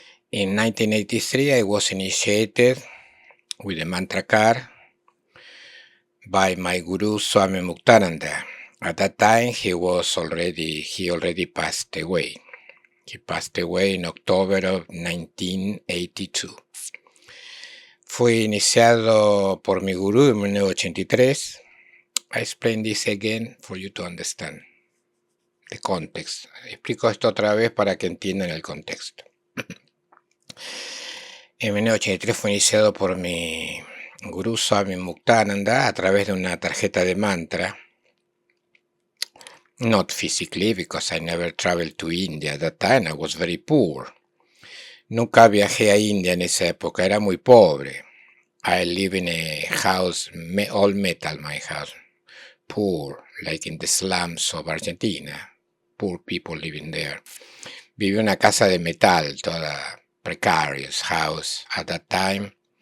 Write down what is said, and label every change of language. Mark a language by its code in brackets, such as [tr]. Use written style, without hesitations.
[en] In 1983 I was initiated with the mantra card by my guru Swami Muktananda. At that time he already passed away. He passed away in October of 1982. [es] Fui iniciado por mi gurú en 1983. [en] I explain this again for you to understand the context. [es] Explico esto otra vez para que entiendan el contexto. En 1983 fue iniciado por mi gurú Swami Muktananda a través de una tarjeta de mantra. [en] Not physically, because I never traveled to India at that time. I was very poor. [es] Nunca viajé a India en esa época, era muy pobre. [en] I live in a house, all metal, my house. Poor, like in the slums of Argentina. Poor people living there. [es] Viví en una casa de metal, toda [en] precarious house at that time.